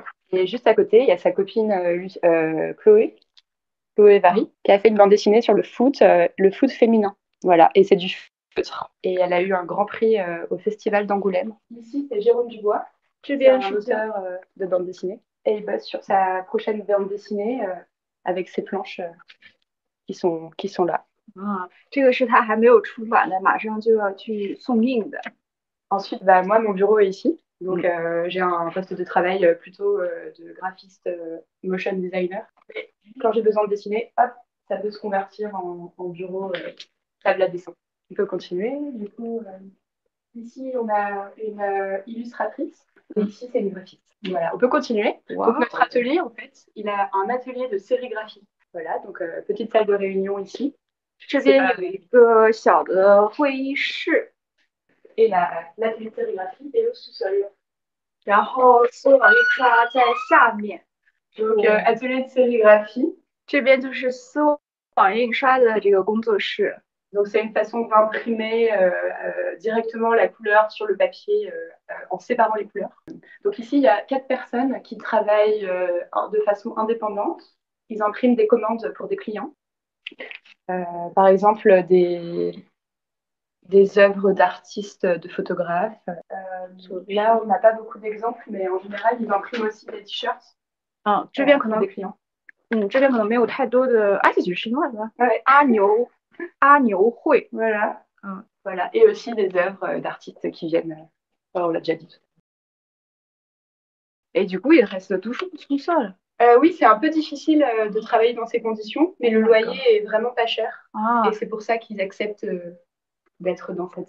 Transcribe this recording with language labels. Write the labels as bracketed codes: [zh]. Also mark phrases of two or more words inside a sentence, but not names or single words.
[fr] Et juste à côté, il y a sa copine Chloé Vary, qui a fait une bande dessinée sur le foot féminin. Voilà, et c'est du feutre. Et elle a eu un grand prix au Festival d'Angoulême. Ici, c'est Jérôme Dubois, c'est un auteur de bande dessinée. Et il bosse sur sa prochaine bande dessinée avec ses planches qui sont là. [zh] 这个是他还没有出版的，马上就要去送印的。 [fr] Ensuite, bah, moi, mon bureau est ici. Donc, j'ai un poste de travail plutôt de graphiste [en] motion designer. [fr] Et quand j'ai besoin de dessiner, hop, ça peut se convertir en bureau table à dessin. On peut continuer. Du coup, ici, on a une illustratrice. Et ici, c'est une graphiste. Voilà, on peut continuer. Donc, notre atelier, en fait, il a un atelier de sérigraphie. Voilà, donc petite salle de réunion ici. [zh] 这边有一个小的会议室， [fr] Et l'atelier de sérigraphie est au sous-sol. [zh] 然后丝网印刷在下面。 [fr] Donc, atelier de sérigraphie. [zh] 这边就是丝网印刷的这个工作室。 [fr] Donc, c'est une façon d'imprimer directement la couleur sur le papier en séparant les couleurs. Donc, ici, il y a 4 personnes qui travaillent de façon indépendante. Ils impriment des commandes pour des clients. Par exemple, des œuvres d'artistes, de photographes. Là, on n'a pas beaucoup d'exemples, mais en général, ils impriment aussi des t-shirts [zh] 这边可 [fr] pour [zh] 能 [fr] des clients. [zh] 这边可能没有太多的，这就是另外的 [fr] Ouais, [zh] 阿牛会。 [fr] voilà. 嗯， Voilà. Et aussi des œuvres d'artistes qui viennent, on l'a déjà dit. Et du coup, il reste toujours tout seul. Oui, c'est un peu difficile de travailler dans ces conditions, mais le loyer est vraiment pas cher. Et c'est pour ça qu'ils acceptent d'être dans cette.